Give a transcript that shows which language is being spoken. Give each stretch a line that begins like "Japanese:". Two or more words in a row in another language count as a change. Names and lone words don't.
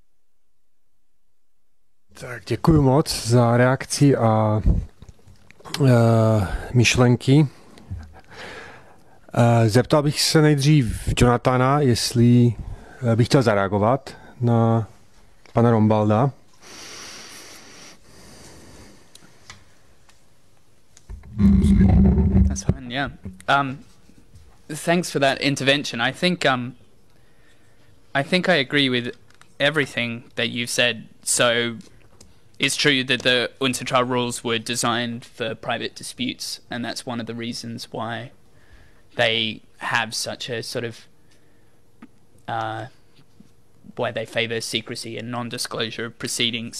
Czech: Tak děkuji moc za reakci a myšlenky. Zeptal bych se nejdřív Jonathana, jestli bych chtěl zareagovat na pana Rombalda.
English: That's fine, yeah. Thanks for that intervention. I think I agree with everything that you've said. So it's true that the UNCITRAL rules were designed for private disputes, and that's one of the reasons why they have such a sort of why they favour secrecy and non-disclosure of proceedings.